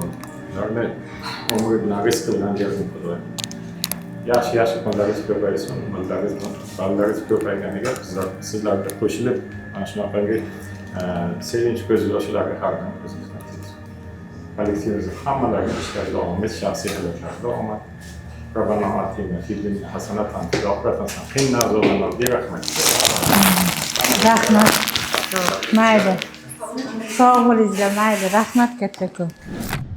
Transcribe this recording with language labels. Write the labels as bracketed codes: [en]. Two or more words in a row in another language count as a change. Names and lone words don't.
[uz] Ularni umri bilan rizqi bilan bergan Xudo. Yaxshi kunlaringiz ko'paysin, ballaringiz ko'payganiga sizlarga qo'shilib mana shunaqangi sevinch ko'z yoshlarga har kuni ko'zimizdan kollektivimizga hammalariga ishlash davomimiz shaxsiy hayotlarida omad. [ar] ربنا آتنا في الدنيا حسنة وفي الآخرة حسنة وقنا عذاب النار برحمتك. [uz] Rahmat. Mayli. Sog' bo'linglar, mayli. Rahmat kattakon.